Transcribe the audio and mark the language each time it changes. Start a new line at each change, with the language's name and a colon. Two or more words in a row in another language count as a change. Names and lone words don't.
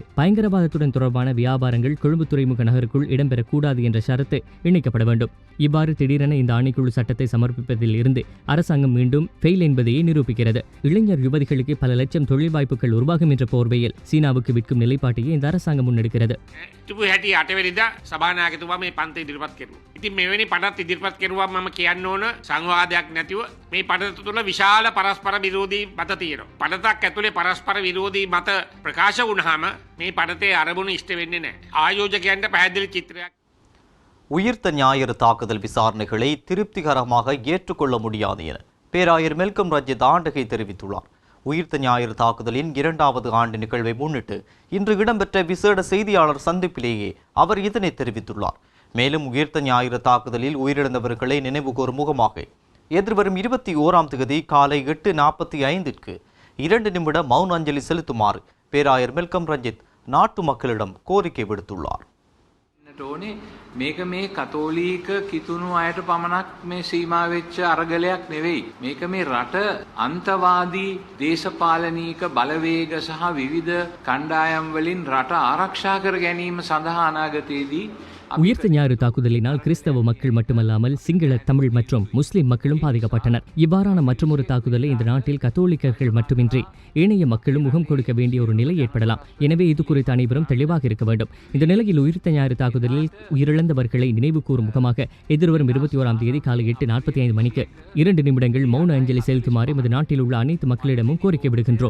Tamil: பயங்கரவாதத்துடன் தொடர்பான வியாபாரங்கள் கொழும்பு துறைமுக நகருக்குள் இடம்பெறக்கூடாது என்ற ஷரத்து இணைக்கப்பட வேண்டும். இவ்வாறு திடீரென இந்த ஆணைக்குழு சட்டத்தை சமர்ப்பிப்பதில் இருந்து அரசாங்கம் மீண்டும் ஃபெயில் என்பதையே நிரூபிக்கிறது. இளைஞர் யுவதிகளுக்கு பல லட்சம் தொழில் வாய்ப்புகள் உருவாகும் என்ற போர்வையில் சீனாவுக்கு விற்கும் நிலைப்பாட்டையே இந்த அரசாங்கம் முன்னெடுக்கிறது.
Sinhala: හැටි 8 වෙනිදා සභානායකතුමා මේ පන්ත ඉදිරිපත් කෙරුවා. ඉතින් මෙවැනි පනත් ඉදිරිපත් කෙරුවා මම කියන්න ඕන සංවාදයක් නැතිව මේ පනත තුළ විශාල පරස්පර විරෝධී මත තියෙනවා. පනතක් ඇතුලේ පරස්පර විරෝධී මත ප්‍රකාශ වුණාම මේ පනතේ අරමුණු ඉෂ්ට වෙන්නේ නැහැ. ආයෝජකයන්ට පැහැදිලි චිත්‍රයක්.
Tamil: உயிர்த்த ஞாயிறு தாக்குதல் விசாரணைகளை திருப்திகரமாக ஏற்றுக்கொள்ள முடியாது என பேராயர் மெல்கம் ரஞ்சித் ஆண்டகை தெரிவித்துள்ளார். உயிர்த்த ஞாயிறு தாக்குதலின் 2வது ஆண்டு நிகழ்வை முன்னிட்டு இன்று இடம்பெற்ற விசேட செய்தியாளர் சந்திப்பிலேயே அவர் இதனை தெரிவித்துள்ளார். மேலும் உயிர்த்த ஞாயிறு தாக்குதலில் உயிரிழந்தவர்களை நினைவுகூரும் முகமாக எதிர்வரும் 21ஆம் தேதி காலை 8:45க்கு 2 நிமிட மௌன அஞ்சலி செலுத்துமாறு பேராயர் மெல்கம் ரஞ்சித் நாட்டு மக்களிடம் கோரிக்கை விடுத்துள்ளார்.
Sinhala: මේක මේ කතෝලික කිතුණු අයට පමණක් මේ සීමා වෙච්ච අරගලයක් නෙවෙයි. මේක මේ රට අන්තවාදී දේශපාලනීක බලවේග සහ විවිධ කණ්ඩායම් වලින් රට ආරක්ෂා කර ගැනීම සඳහා අනාගතයේදී
Tamil: உயிர்த்த ஞாயிறு தாக்குதலினால் கிறிஸ்தவ மக்கள் மட்டுமல்லாமல் சிங்கள, தமிழ் மற்றும் முஸ்லிம் மக்களும் பாதிக்கப்பட்டனர். இவ்வாறான மற்றொரு தாக்குதலை இந்த நாட்டில் கத்தோலிக்கர்கள் மட்டுமின்றி ஏனைய மக்களும் முகம் கொடுக்க வேண்டிய ஒரு நிலை ஏற்படலாம். எனவே இது குறித்து அனைவரும் தெளிவாக இருக்க வேண்டும். இந்த நிலையில் உயிர்த்த ஞாயிறு தாக்குதலில் உயிரிழந்தவர்களை நினைவு கூறும் முகமாக எதிர்வரும் 21ஆம் தேதி காலை 8:45 மணிக்கு 2 நிமிடங்கள் மௌன அஞ்சலி செலுத்துமாறு எமது நாட்டில் உள்ள அனைத்து மக்களிடமும் கோரிக்கை விடுகின்றோம்.